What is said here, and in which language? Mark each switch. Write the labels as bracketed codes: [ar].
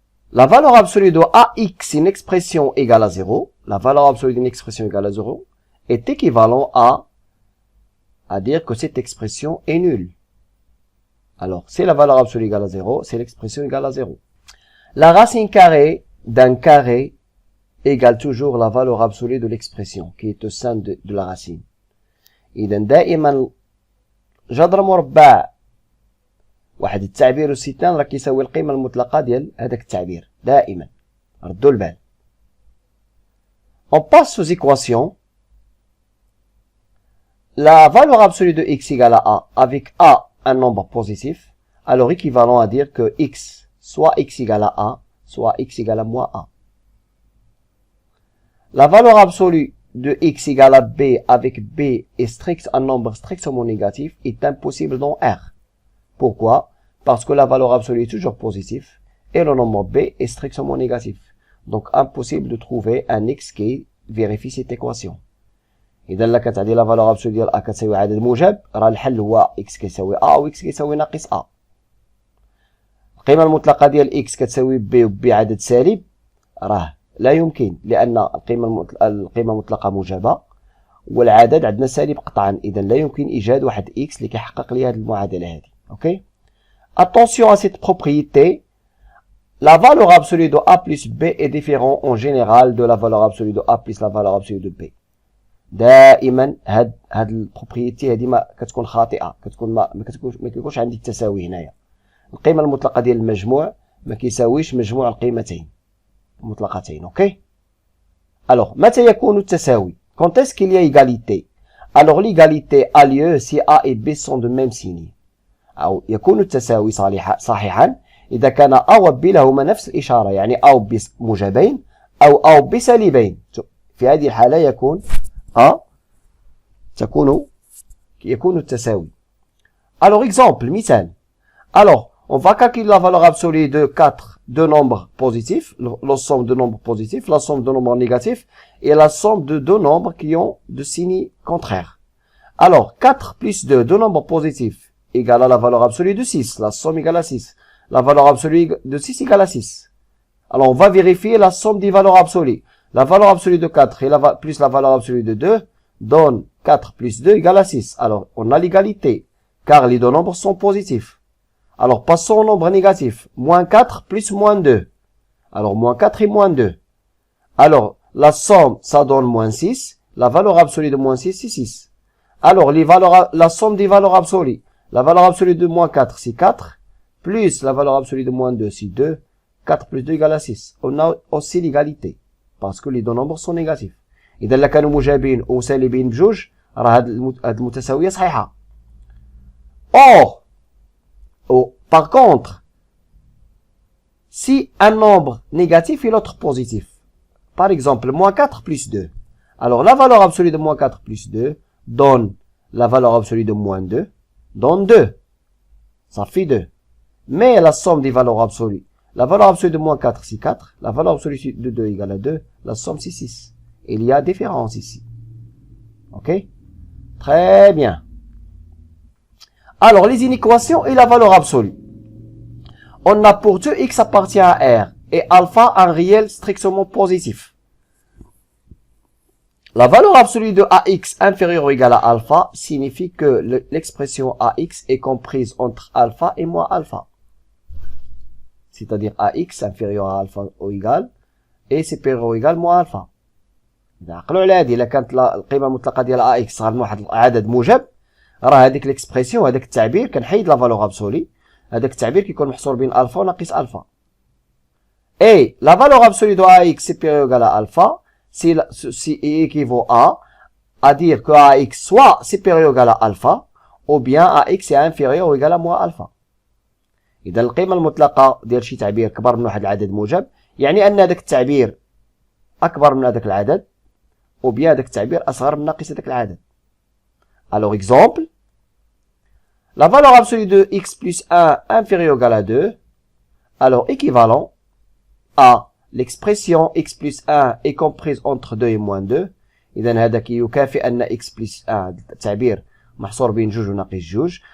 [fr] La valeur absolue de AX, une expression égale à 0, la valeur absolue d'une expression égale à 0, est équivalent à dire que cette expression est nulle. Alors, c'est la valeur absolue égale à 0, c'est l'expression égale à 0. La racine carrée d'un carré égale toujours la valeur absolue de l'expression qui est au sein de la racine. [ar] إذا دائما جذر مربع واحد التعبير الستان راه كيساوي القيمة المطلقة ديال هذاك التعبير دائما. ردوا البال. [fr] On passe aux équations. La valeur absolue de x égale à A avec A un nombre positif, alors équivalent à dire que x, soit x égale à A, soit x égale à moins A. La valeur absolue de x égale à B avec B est un nombre strictement négatif est impossible dans R. Pourquoi? Parce que la valeur absolue est toujours positive et le nombre B est strictement négatif. Donc impossible de trouver un x qui vérifie cette équation. [ar] إذا لا كتعطي [fr] la valeur absolue [ar] ديال A كتساوي عدد موجب، راه الحل هو x كيساوي A و x كيساوي ناقص A. القيمة المطلقة ديال x كتساوي B و B عدد سالب، راه لا يمكن، لأن القيمة المطلقة موجبة والعدد عندنا سالب قطعا، إذا لا يمكن إيجاد واحد x اللي كيحقق لي هذه المعادلة هذه. OK. [fr] Attention à cette propriété. La valeur absolue de A plus B est différente en général de la valeur absolue de A plus la valeur absolue de B. [ar] دائما هاد البروبريتي هذه ما كتكون خاطئة، كتكون ما كيكونش عندي التساوي هنايا. القيمة المطلقة ديال المجموع ما كيساويش مجموع القيمتين المطلقتين. OK. [fr] Alors [ar] متى يكون التساوي؟ [fr] Quand est-ce qu'il y a égalité? Alors l'égalité a lieu si A et B sont de même signe. [ar] أو يكون التساوي صحيحا إذا كان A و B لهما نفس الإشارة، يعني A و B موجبين أو A و B سالبين. في هذه الحالة يكون التساوي. [fr] Alors exemple, مثال. Alors, on va calculer la valeur absolue de 4 de nombres positifs, la somme de nombres positifs, la somme de nombres négatifs et la somme de deux nombres qui ont de signes contraires. Alors, 4 plus 2 de nombres positifs égale à la valeur absolue de 6. La somme égale à 6. La valeur absolue de 6 égale à 6. Alors, on va vérifier la somme des valeurs absolues. La valeur absolue de 4 et plus la valeur absolue de 2 donne 4 plus 2 égale à 6. Alors, on a l'égalité, car les deux nombres sont positifs. Alors, passons au nombre négatif. Moins 4 plus moins 2. Alors, moins 4 et moins 2. Alors, la somme, ça donne moins 6. La valeur absolue de moins 6, c'est 6. Alors, la somme des valeurs absolues. La valeur absolue de moins 4, c'est 4. Plus la valeur absolue de moins 2, c'est 2. 4 plus 2 égale à 6. On a aussi l'égalité, parce que les deux nombres sont négatifs. [ar] إذا إلا كانوا موجبين وسالبين بجوج راه هاد المتساوية صحيحة. [fr] Par contre, si un nombre négatif et l'autre positif, par exemple, moins 4 plus 2, alors la valeur absolue de moins 4 plus 2 donne la valeur absolue de moins 2, donne 2. Ça fait 2. Mais la somme des valeurs absolues, la valeur absolue de moins 4, c'est 4. La valeur absolue de 2 égale à 2. La somme, c'est 6. Il y a différence ici. Ok? Très bien. Alors, les inéquations et la valeur absolue. On a pour deux x appartient à R et alpha un réel strictement positif. La valeur absolue de AX inférieure ou égale à alpha signifie que l'expression AX est comprise entre alpha et moins alpha. C'est-à-dire AX inférieur à alpha ou égal et supérieur ou égal moins alpha. [ar] نعقلوا على هذه. إلا كانت القيمة المطلقة ديال AX صغر من واحد العدد موجب راه هذيك ليكسبرسيون هذاك التعبير كنحيد لا فالور ابسولي. هذاك التعبير كيكون محصور بين الفا وناقص الفا. [fr] Et la valeur absolue de AX supérieure ou égale à alpha, si équivaut à dire que AX soit supérieur ou égal à alpha, ou bien AX est inférieur ou égal à moins alpha. [ar] إذا القيمة المطلقة ديال شي تعبير كبر من واحد العدد موجب يعني أن هذاك التعبير أكبر من هذاك العدد، [fr] ou bien [ar] هذاك التعبير أصغر من ناقص هذاك العدد. [fr] Alors exemple, la valeur absolue de x plus 1 inférieure ou égale à 2, alors équivalent à l'expression x plus 1 est comprise entre 2 et moins 2. [ar] إذا هذا يكافئ أن x plus 1 تعبير محصور بين جوج وناقص جوج.